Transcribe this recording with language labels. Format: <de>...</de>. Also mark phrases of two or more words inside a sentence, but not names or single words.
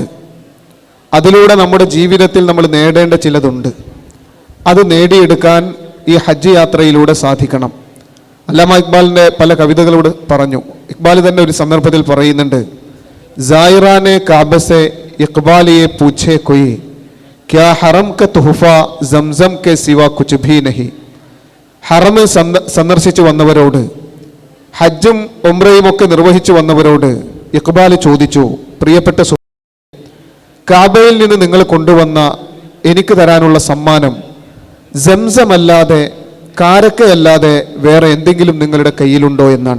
<ml>അതിലൂടെ നമ്മുടെ ജീവിതത്തിൽ നമ്മൾ നേടേണ്ട ചിലതുണ്ട്. അത് നേടിയെടുക്കാൻ ഈ ഹജ്ജ് യാത്രയിലൂടെ സാധിക്കണം. അല്ലാമ ഇക്ബാലിൻ്റെ പല കവിതകളോട് പറഞ്ഞു. ഇക്ബാൽ തന്നെ ഒരു സന്ദർഭത്തിൽ പറയുന്നുണ്ട്,</ml> <ur>زائرانِ کعبہ سے اقبال یہ پوچھے کوئی کیا حرم کا تحفہ زمزم کے سوا کچھ بھی نہیں.</ur> <ml>ഹറം സന്ദർശിച്ചു വന്നവരോട്, ഹജ്ജും ഉംറയും ഒക്കെ നിർവഹിച്ചു വന്നവരോട് ഇഖ്ബാൽ ചോദിച്ചു, പ്രിയപ്പെട്ട കാബയിൽ നിന്ന് നിങ്ങൾ കൊണ്ടുവന്ന എനിക്ക് തരാനുള്ള സമ്മാനം സംസമല്ലാതെ, കാരക്കയല്ലാതെ വേറെ എന്തെങ്കിലും നിങ്ങളുടെ കയ്യിലുണ്ടോ എന്നാണ്.</ml>